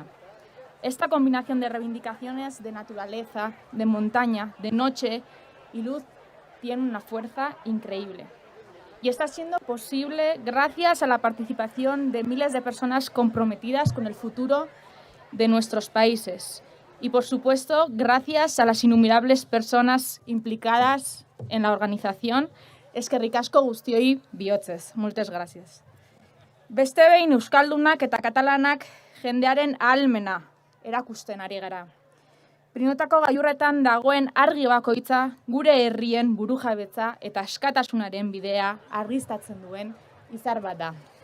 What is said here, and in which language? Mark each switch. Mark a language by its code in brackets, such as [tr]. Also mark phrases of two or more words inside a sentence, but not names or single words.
[es] Esta combinación de reivindicaciones de naturaleza, de montaña, de noche y luz tiene una fuerza increíble. Y está siendo posible gracias a la participación de miles de personas comprometidas con el futuro de nuestros países. Y por supuesto, gracias a las innumerables personas implicadas en la organización. [eu] Eskerrik asko guztioi bihotzez. [ca] Moltes gracias. [eu] Beste behin euskaldunak eta katalanak jendearen ahalmena erakusten ari gara. Pirineotako gailurretan dagoen argi bakoitza gure herrien burujabetza eta askatasunaren bidea argiztatzen duen izar bat da.